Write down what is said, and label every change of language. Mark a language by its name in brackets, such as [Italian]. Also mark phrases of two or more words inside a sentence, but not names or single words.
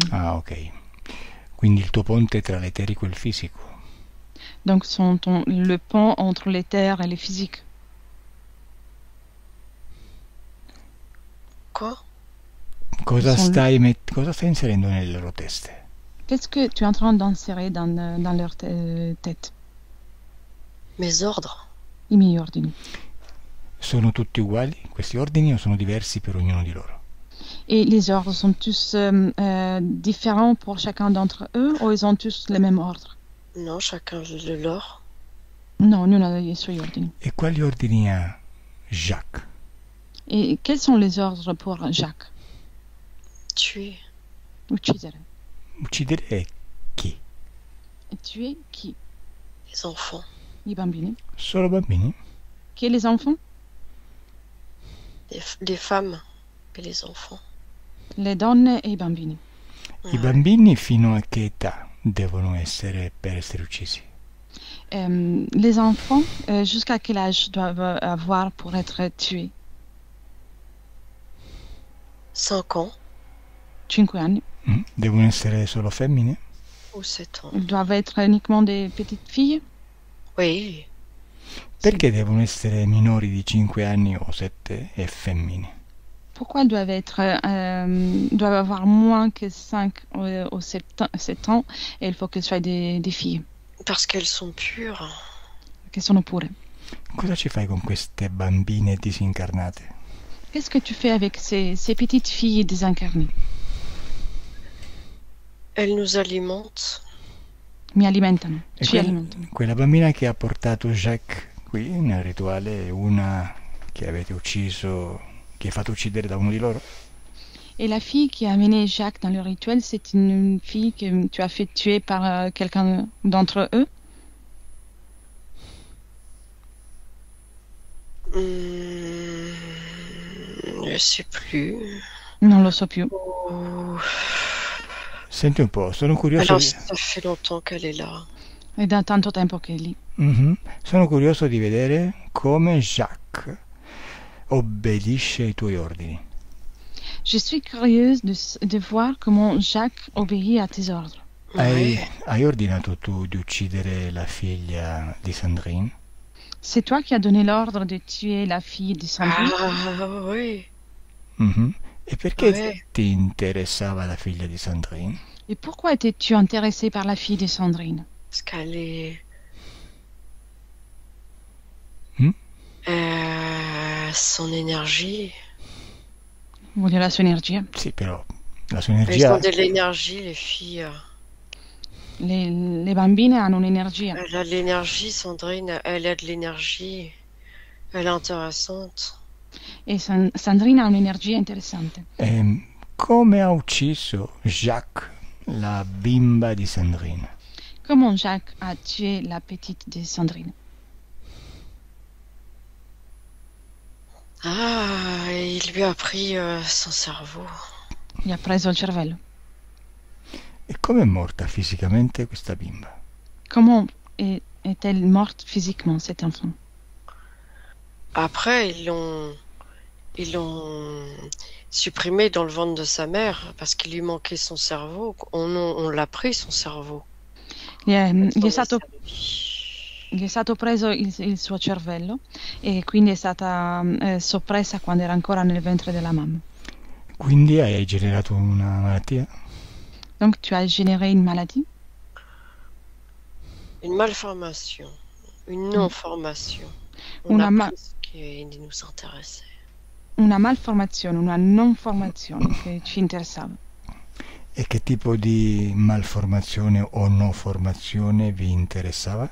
[Italian] Ah, ok. Quindi il tuo ponte tra l'eterico e il fisico. [French] Donc sont le pont entre l'éther et le physique. Quoi? [Italian] Cosa Sono- cosa stai inserendo nelle loro teste? [French] Qu'est-ce que tu es en train d'insérer dans leur tête? Mes ordres? [Italian] i miei ordini. Sono tutti uguali questi ordini o sono diversi per ognuno di loro? [French] Et les ordres sont tous différents pour chacun d'entre eux ou ils ont tous les mêmes ordres? Non, chacun le leur. [Italian] No, ognuno ha i suoi ordini. E quali ordini ha Jacques? [French] Et quels sont les ordres pour Jacques? Tuer. [Italian] Uccidere. Uccidere chi? [French] E tuer chi? Les enfants. [Italian] I bambini. Solo bambini? Chi è [French] les enfants? Les femmes et les enfants. [Italian] Le donne e i bambini. I bambini fino a che età devono essere per essere uccisi? [French] Les enfants, jusqu'à quel âge doivent avoir pour être tués? 5 ans [Italian] 5 anni. Devono essere solo femmine? [French] ou 7 ans. Ils doivent être uniquement des petites filles? Oui. [Italian] Perché devono essere minori di 5 anni o 7 e femmine? [French] Pourquoi elles doivent avoir moins que 5 ou 7 ans et il faut qu'elles soient des filles, Parce qu'elles sont pures. [Italian] che sono pure. Cosa ci fai con queste bambine disincarnate? [French] Qu'est-ce que tu fais avec ces petites filles désincarnées? Elles nous alimentent. [Italian] Mi alimentano, E ci alimentano. quella bambina che ha portato Jacques qui nel rituale è una che avete ucciso, che hai fatto uccidere da uno di loro? [French] Et la fille qui a amené Jacques dans le rituel, c'est une fille que tu as fait tuer par quelqu'un d'entre eux? Je sais plus. [Italian] Non lo so più. Oh. Senti un po', sono curioso [French] Alors, [Italian] di... [French] ça fait longtemps qu'elle est là. [Italian] È da tanto tempo che è lì. Sono curioso di vedere come Jacques obbedisce ai tuoi ordini. [French] Je suis curieuse de voir comment Jacques obéit à tes ordres. [Italian] Hai ordinato tu di uccidere la figlia di Sandrine? [French] C'est toi qui as donné l'ordre de tuer la fille de Sandrine? Ah oui. [Italian] E perché [French] Ouais. [Italian] ti interessava la figlia di Sandrine? [French] Et pourquoi étais-tu intéressé par la fille de Sandrine? Parce qu'elle est... son énergie. [Italian] Voglio la sua energia. Sì, però la sua [French] Elles [Italian] energia... [French] ont de l'énergie, les filles. [Italian] Le bambine hanno un'energia. [French] Elle a de l'énergie, Sandrine. Elle a de l'énergie. Elle est intéressante. [Italian] E Sandrine ha un'energia interessante. Come ha ucciso Jacques la bimba di Sandrine? [French] Comment Jacques a tué la petite de Sandrine? Ah, il lui a pris son cerveau. [Italian] Gli ha preso il cervello. E come è morta fisicamente questa bimba? [French] Comment est-elle morte physiquement, cet enfant? Après, ils l'ont supprimé dans le ventre de sa mère parce qu'il lui manquait son cerveau. On l'a pris, son cerveau. [Italian] Gli è [French] Son [Italian] stato preso il suo cervello e quindi è stata soppressa quando era ancora nel ventre della mamma. Quindi hai generato una malattia? [French] Donc tu as généré une maladie? Une malformation, une non-formation. On [Italian] Una [French] a [Italian] ma- [French] pris ce qui nous intéressait. [Italian] Una malformazione, una non formazione che ci interessava. E che tipo di malformazione o non formazione vi interessava?